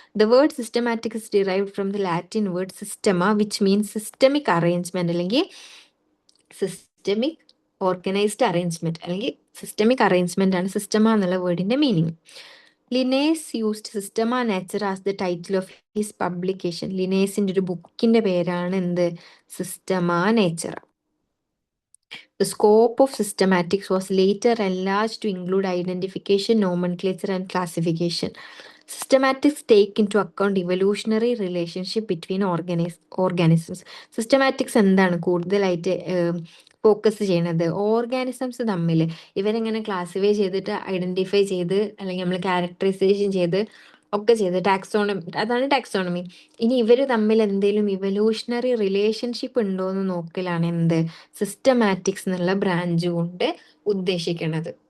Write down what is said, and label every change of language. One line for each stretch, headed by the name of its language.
English: the word systematic is derived from the Latin word systema which means systemic arrangement,
Malayalam: അല്ലെങ്കിൽ systemic organised arrangement, അല്ലെങ്കിൽ systemic arrangement ആണ് systema എന്നുള്ള വേർഡിന്റെ meaning.
English: Linnaeus used Systema Naturae as the title of his publication.
Malayalam: ലിനേസിന്റെ ഒരു ബുക്കിന്റെ പേരാണ് എന്ത്, systema nature.
English: The scope of systematics was later enlarged to include identification, nomenclature, and classification. Systematics take into account evolutionary relationship between organisms.
Malayalam: Systematics എന്താണ് കൂടുതലായിട്ട് focus ചെയ്യണത്, organisms തമ്മിൽ ഇവരെങ്ങനെ classify ചെയ്തിട്ട് identify ചെയ്ത്, അല്ലെങ്കിൽ നമ്മൾ ക്യാരക്ടറൈസേഷൻ ചെയ്ത് ഒക്കെ ചെയ്ത് ടാക്സോണമി, അതാണ് ടാക്സോണമി. ഇനി ഇവര് തമ്മിൽ എന്തെങ്കിലും ഇവല്യൂഷണറി റിലേഷൻഷിപ്പ് ഉണ്ടോ എന്ന് നോക്കലാണ് എന്ത് സിസ്റ്റമാറ്റിക്സ് എന്നുള്ള ബ്രാഞ്ച് കൊണ്ട് ഉദ്ദേശിക്കുന്നത്.